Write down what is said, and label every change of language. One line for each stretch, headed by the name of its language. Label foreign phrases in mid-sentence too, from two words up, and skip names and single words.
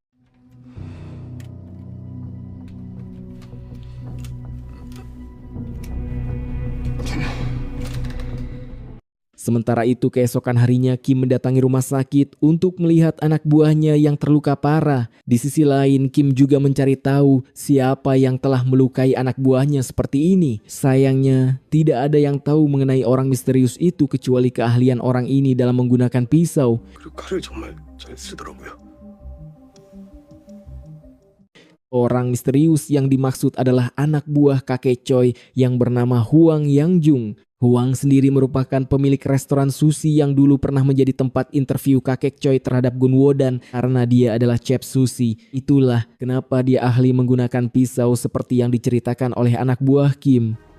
Indonesian: Sementara itu keesokan harinya Kim mendatangi rumah sakit untuk melihat anak buahnya yang terluka parah. Di sisi lain Kim juga mencari tahu siapa yang telah melukai anak buahnya seperti ini. Sayangnya tidak ada yang tahu mengenai orang misterius itu kecuali keahlian orang ini dalam menggunakan pisau.
Korean: 그리고 칼을 정말 잘 쓰더라고요.
Indonesian: Orang misterius yang dimaksud adalah anak buah kakek Choi yang bernama Hwang Yangjung. Hwang sendiri merupakan pemilik restoran sushi yang dulu pernah menjadi tempat interview kakek Choi terhadap Gunwo, dan karena dia adalah chef sushi, itulah kenapa dia ahli menggunakan pisau seperti yang diceritakan oleh anak buah Kim.